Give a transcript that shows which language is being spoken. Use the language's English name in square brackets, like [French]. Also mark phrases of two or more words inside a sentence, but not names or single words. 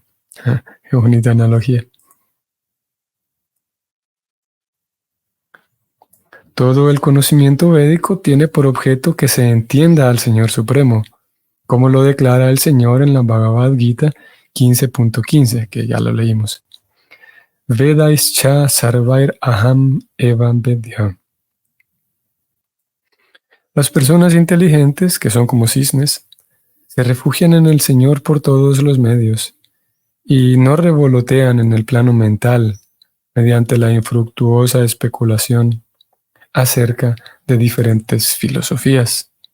[Spanish] Qué bonita analogía. Todo el conocimiento védico tiene por objeto que se entienda al Señor Supremo, como lo declara el Señor en la Bhagavad Gita 15.15, que ya lo leímos. [Sanskrit] वेदैश्च सर्वैर् अहम् एव वेद्यः. [Spanish] Las personas inteligentes, que son como cisnes, se refugian en el Señor por todos los medios y no revolotean en el plano mental mediante la infructuosa especulación acerca de diferentes filosofías.